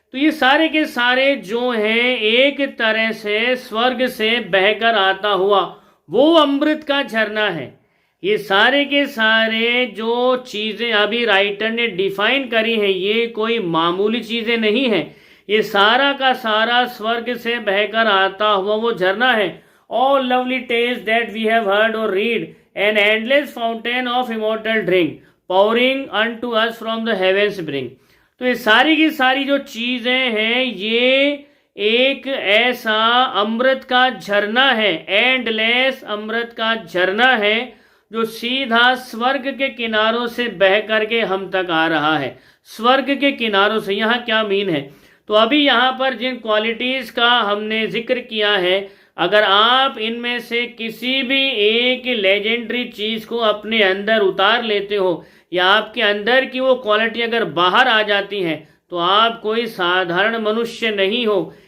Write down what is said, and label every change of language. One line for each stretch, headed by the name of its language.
Hindi: तो ये सारे के सारे जो हैं एक तरह से स्वर्ग से बहकर आता हुआ वो अमृत का झरना है। ये सारे के सारे जो चीज़ें अभी राइटर ने डिफाइन करी हैं, ये कोई मामूली चीज़ें नहीं हैं। ये सारा का सारा स्वर्ग से बहकर आता हुआ वो झरना है।
English: All lovely tales that we have heard or read, an endless fountain of immortal drink, pouring unto us from the heavens bring।
Hindi: तो ये सारी की सारी जो चीज़ें हैं, ये एक ऐसा अमृत का झरना है, एंडलेस अमृत का झरना है। जो सीधा स्वर्ग के किनारों से बह करके हम तक आ रहा है। स्वर्ग के किनारों से, यहाँ क्या मीन है? तो अभी यहाँ पर जिन क्वालिटीज़ का हमने जिक्र किया है, अगर आप इनमें से किसी भी एक लेजेंडरी चीज़ को अपने अंदर उतार लेते हो या आपके अंदर की वो क्वालिटी अगर बाहर आ जाती है तो आप कोई साधारण मनुष्य नहीं हो।